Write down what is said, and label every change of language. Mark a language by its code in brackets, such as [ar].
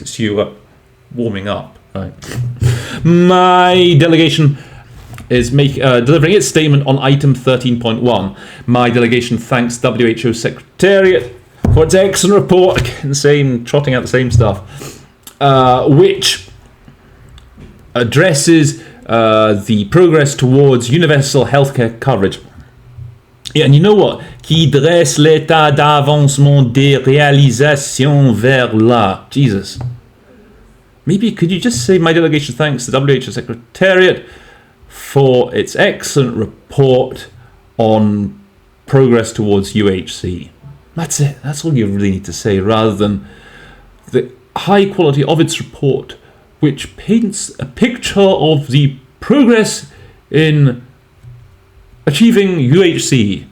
[en] It's you warming up. Right. My delegation is delivering its statement on item 13.1. My delegation thanks WHO Secretariat for its excellent report. Trotting out the same stuff, which addresses the progress towards universal healthcare coverage. Yeah, and you know what? [fr] Qui dresse l'état d'avancement des réalisations vers là. [en] Jesus. Maybe could you just say my delegation thanks the WHO Secretariat for its excellent report on progress towards UHC. That's it. That's all you really need to say, rather than the high quality of its report, which paints a picture of the progress in achieving UHC.